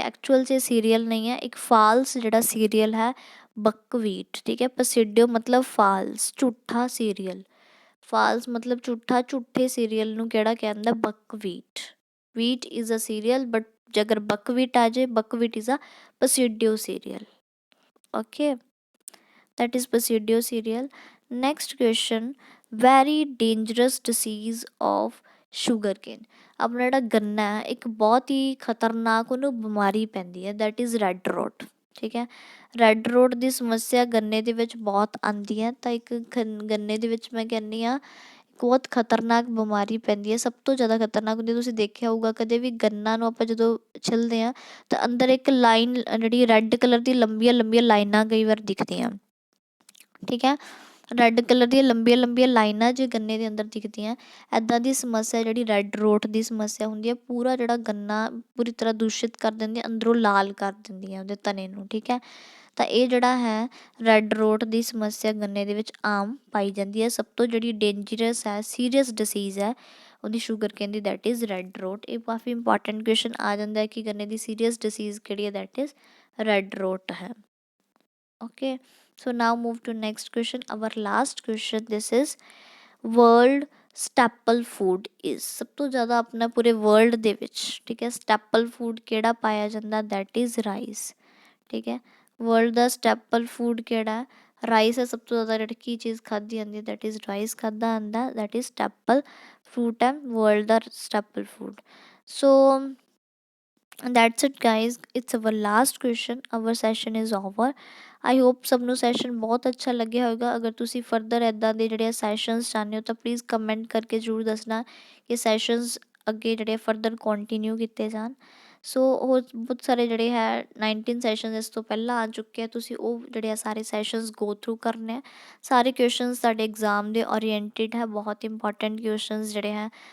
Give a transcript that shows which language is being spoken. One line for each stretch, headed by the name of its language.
Punjabi: Actual 'ਚ ਇਹ serial ਨਹੀਂ ਹੈ, ਇੱਕ ਫਾਲਸ ਜਿਹੜਾ ਸੀਰੀਅਲ ਹੈ ਬਕਵੀਟ, ਠੀਕ ਹੈ। ਪਸੀਡਿਓ ਮਤਲਬ ਫਾਲਸ, ਝੂਠਾ ਸੀਰੀਅਲ, ਫਾਲਸ ਮਤਲਬ ਝੂਠਾ, ਝੂਠੇ ਸੀਰੀਅਲ ਨੂੰ ਕਿਹੜਾ ਕਹਿੰਦਾ, buckwheat.
English: wheat is a cereal but
Punjabi: ਜੇਕਰ ਬਕਵੀਟ ਆ ਜਾਏ,
English: Buckwheat is a pseudo cereal. Okay, that is Basidio cereal. Next question, very dangerous disease of sugarcane।
Punjabi: ਆਪਣਾ ਜਿਹੜਾ ਗੰਨਾ ਹੈ ਇੱਕ ਬਹੁਤ ਹੀ ਖਤਰਨਾਕ ਉਹਨੂੰ ਬਿਮਾਰੀ ਪੈਂਦੀ ਹੈ
English: that is red rot,
Punjabi: ਠੀਕ ਹੈ। ਰੈੱਡ ਰੋਟ ਦੀ ਸਮੱਸਿਆ ਗੰਨੇ ਦੇ ਵਿੱਚ ਬਹੁਤ ਆਉਂਦੀ ਹੈ। ਤਾਂ ਇੱਕ ਗੰਨੇ ਦੇ ਵਿੱਚ ਮੈਂ ਕਹਿੰਦੀ ਹਾਂ ਬਹੁਤ ਖਤਰਨਾਕ ਬਿਮਾਰੀ ਪੈਂਦੀ ਹੈ, ਸਭ ਤੋਂ ਜ਼ਿਆਦਾ ਖਤਰਨਾਕ ਹੁੰਦੀ। ਤੁਸੀਂ ਦੇਖਿਆ ਹੋਊਗਾ ਕਦੇ ਵੀ ਗੰਨਾ ਨੂੰ ਆਪਾਂ ਜਦੋਂ ਛਿੱਲਦੇ ਹਾਂ ਤਾਂ ਅੰਦਰ ਇੱਕ ਲਾਈਨ ਜਿਹੜੀ ਰੈੱਡ ਕਲਰ ਦੀ ਲੰਬੀਆਂ ਲੰਬੀਆਂ ਲਾਈਨਾਂ ਕਈ ਵਾਰ ਦਿਖਦੀਆਂ, ਠੀਕ ਹੈ। ਰੈੱਡ ਕਲਰ ਦੀਆਂ ਲੰਬੀਆਂ ਲੰਬੀਆਂ ਲਾਈਨਾਂ ਜੇ ਗੰਨੇ ਦੇ ਅੰਦਰ ਦਿਖਦੀਆਂ, ਇੱਦਾਂ ਦੀ ਸਮੱਸਿਆ ਜਿਹੜੀ ਰੈੱਡ ਰੋਟ ਦੀ ਸਮੱਸਿਆ ਹੁੰਦੀ ਹੈ। ਪੂਰਾ ਜਿਹੜਾ ਗੰਨਾ ਪੂਰੀ ਤਰ੍ਹਾਂ ਦੂਸ਼ਿਤ ਕਰ ਦਿੰਦੀ ਹੈ, ਅੰਦਰੋਂ ਲਾਲ ਕਰ ਦਿੰਦੀ ਹੈ ਉਹਦੇ ਤਣੇ ਨੂੰ, ਠੀਕ ਹੈ। ਤਾਂ ਇਹ ਜਿਹੜਾ ਹੈ ਰੈੱਡ ਰੋਟ ਦੀ ਸਮੱਸਿਆ ਗੰਨੇ ਦੇ ਵਿੱਚ ਆਮ ਪਾਈ ਜਾਂਦੀ ਹੈ। ਸਭ ਤੋਂ ਜਿਹੜੀ ਡੇਂਜਰਸ ਹੈ, ਸੀਰੀਅਸ ਡਿਸੀਜ਼ ਹੈ ਉਹਦੀ sugar Kane ਦੀ
English: That is red rot.
Punjabi: ਇਹ ਕਾਫੀ ਇੰਪੋਰਟੈਂਟ ਕੁਐਸਚਨ ਆ ਜਾਂਦਾ ਹੈ ਕਿ ਗੰਨੇ ਦੀ ਸੀਰੀਅਸ ਡਿਸੀਜ਼ ਕਿਹੜੀ ਹੈ,
English: that is red rot
Punjabi: ਹੈ।
English: Okay, so now move to next question, our last question, this is world staple food is।
Punjabi: ਸਭ ਤੋਂ ਜ਼ਿਆਦਾ ਆਪਣਾ ਪੂਰੇ ਵਰਲਡ ਦੇ ਵਿੱਚ, ਠੀਕ ਹੈ, ਸਟੈਪਲ ਫੂਡ ਕਿਹੜਾ ਪਾਇਆ ਜਾਂਦਾ,
English: that is rice,
Punjabi: ਠੀਕ ਹੈ। ਵਰਲਡ ਦਾ ਸਟੈਪਲ ਫੂਡ ਕਿਹੜਾ, ਰਾਈਸ ਹੈ। ਸਭ ਤੋਂ ਜ਼ਿਆਦਾ ਜਿਹੜੀ ਕੀ ਚੀਜ਼ ਖਾਧੀ ਜਾਂਦੀ
English: that is rice
Punjabi: ਖਾਧਾ ਜਾਂਦਾ,
English: that is staple food
Punjabi: ਹੈ world ਦਾ staple food.
English: So that's it guys, it's our last question, our session is over। I hope
Punjabi: ਸਭ ਨੂੰ ਸੈਸ਼ਨ ਬਹੁਤ ਅੱਛਾ ਲੱਗਿਆ ਹੋਵੇਗਾ। ਅਗਰ ਤੁਸੀਂ ਫਰਦਰ ਇੱਦਾਂ ਦੇ ਜਿਹੜੇ ਸੈਸ਼ਨਸ ਚਾਹੁੰਦੇ ਹੋ ਤਾਂ ਪਲੀਜ਼ ਕਮੈਂਟ ਕਰਕੇ ਜ਼ਰੂਰ ਦੱਸਣਾ ਕਿ ਸੈਸ਼ਨਸ ਅੱਗੇ ਜਿਹੜੇ ਫਰਦਰ ਕੰਟੀਨਿਊ ਕੀਤੇ ਜਾਣ। ਸੋ ਹੋਰ ਬਹੁਤ ਸਾਰੇ ਜਿਹੜੇ ਹੈ 19 ਸੈਸ਼ਨ ਇਸ ਤੋਂ ਪਹਿਲਾਂ ਆ ਚੁੱਕੇ ਆ, ਤੁਸੀਂ ਉਹ ਜਿਹੜੇ ਆ ਸਾਰੇ ਸੈਸ਼ਨਸ
English: go through
Punjabi: ਕਰਨੇ ਆ। ਸਾਰੇ ਕੁਐਸਚਨਸ ਸਾਡੇ ਐਗਜ਼ਾਮ ਦੇ ਓਰੀਐਂਟਿਡ ਹੈ, ਬਹੁਤ ਇੰਪੋਰਟੈਂਟ ਕੁਐਸਚਨਸ ਜਿਹੜੇ ਹੈ